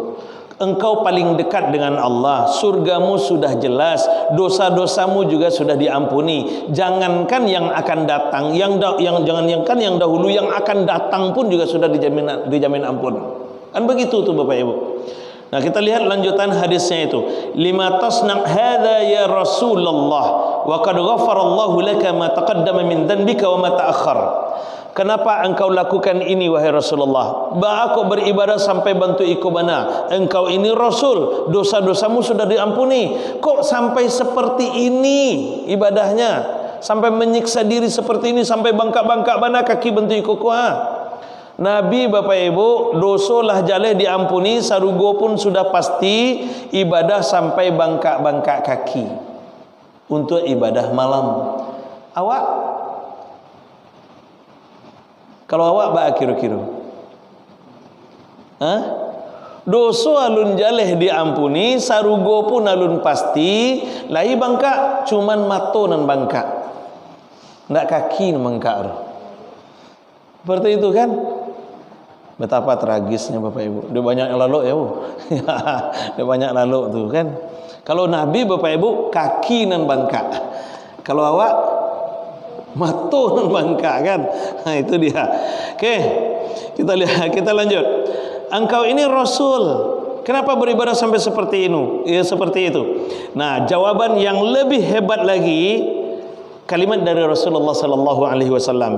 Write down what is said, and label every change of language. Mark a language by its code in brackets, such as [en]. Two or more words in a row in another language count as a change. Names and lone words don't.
[id] Engkau paling dekat dengan Allah. Surgamu sudah jelas, dosa-dosamu juga sudah diampuni. Jangankan yang akan datang, jangankan yang dahulu, yang akan datang pun juga sudah dijamin ampun. Kan begitu tuh Bapak Ibu. Nah, kita lihat lanjutan hadisnya itu. [ar] لم تصنع هذا يا رسول الله وقد غفر الله لك ما تقدم من ذنبك وما تأخر. [id] Kenapa engkau lakukan ini wahai Rasulullah? Aku beribadah sampai bantu ikobana. Engkau ini Rasul, dosa-dosamu sudah diampuni. Kok sampai seperti ini ibadahnya? Sampai menyiksa diri seperti ini, sampai bangkak-bangkak mana kaki bantu ikokoha? [min] Nabi Bapak Ibu, dosa lah jaleh diampuni, sarugo pun sudah pasti, ibadah sampai bangkak-bangkak kaki untuk ibadah malam. Awak kalau awak ba kira-kira dosa alun jaleh diampuni, sarugo pun alun pasti, lahi bangkak cuman mato nan bangkak, ndak kaki nan bangkak. [id] Seperti itu kan. Betapa tragisnya Bapak Ibu. Dia banyak yang lalu ya Bu. Dia banyak lalu tuh kan. [min] Kalau Nabi Bapak Ibu kaki nan bangkak. Kalau awak mato nan bangkak kan. [id] Nah itu dia. Oke, kita lihat, kita lanjut. Engkau ini Rasul. Kenapa beribadah sampai seperti ini? Ya seperti itu. Nah, jawaban yang lebih hebat lagi, kalimat dari Rasulullah [ar] صلى الله عليه وسلم.